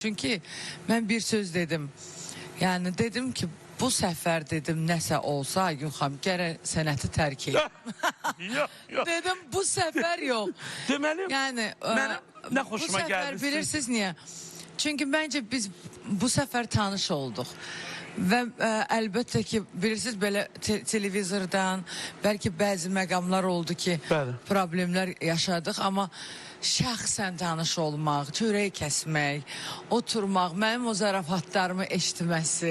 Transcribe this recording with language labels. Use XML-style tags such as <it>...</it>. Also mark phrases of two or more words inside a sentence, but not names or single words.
<tr>Çünkü ben bir söz dedim. Yani dedim ki bu sefer dedim</tr> <az>nəsə olsa Aygün xanım gərək sənəti tərk et.</az> <tr>Yok. Dedim bu sefer yok.</tr> <az>Deməli,</az> <tr>Yani ne hoşuma bu sefer geldi. bilirsiniz niye? Çünkü bence biz bu sefer tanış olduk.</tr> <az>Və əlbəttə ki, bilirsiniz belə televizordan bəlkə bəzi məqamlar oldu ki, Bəli. problemlər yaşadıq, amma şəxsən tanış olmaq, çörək kəsmək, oturmaq, mənim o zarafatlarımı eşitməsi.</az>